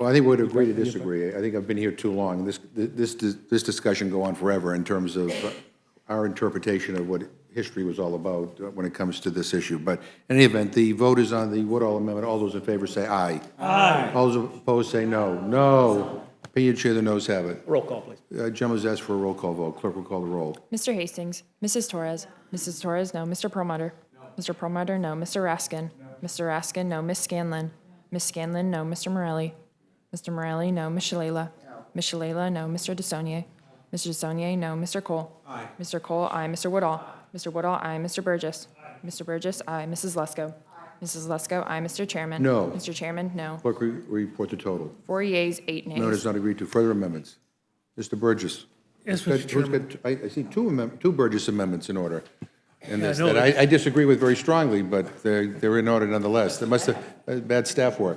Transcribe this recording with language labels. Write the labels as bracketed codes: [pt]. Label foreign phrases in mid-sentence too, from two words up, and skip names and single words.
[en] Well, I think we would agree to disagree. I think I've been here too long. This discussion go on forever in terms of our interpretation of what history was all about when it comes to this issue. But in any event, the vote is on the Woodall Amendment. All those in favor say aye. Aye. All those opposed say no. No. Opinion chair, the noes have it. Roll call, please. Gentleman's asked for a roll call vote. Clerk will call the roll. Mr. Hastings, Mrs. Torres, Mrs. Torres, no. Mr. Perlmutter, Mr. Perlmutter, no. Mr. Raskin, Mr. Raskin, no. Miss Scanlon, Miss Scanlon, no. Mr. Morelli, Mr. Morelli, no. Miss Shalala, Miss Shalala, no. Mr. DeSaulnier, Mr. DeSaulnier, no. Mr. Cole, Aye. Mr. Cole, aye. Mr. Woodall, Mr. Woodall, aye. Mr. Burgess, Mr. Burgess, aye. Mrs. Lesko, Mrs. Lesko, aye. Mr. Chairman, No. Mr. Chairman, no. Clerk, report the total. 4 yeas, 8 nays. Amendment is not agreed to. Further amendments. Mr. Burgess. Yes, Who's Mr. Chairman. I see two Burgess amendments in order. And Yeah, this, I know that that. I disagree with very strongly, but they're in order nonetheless. They must have bad staff work.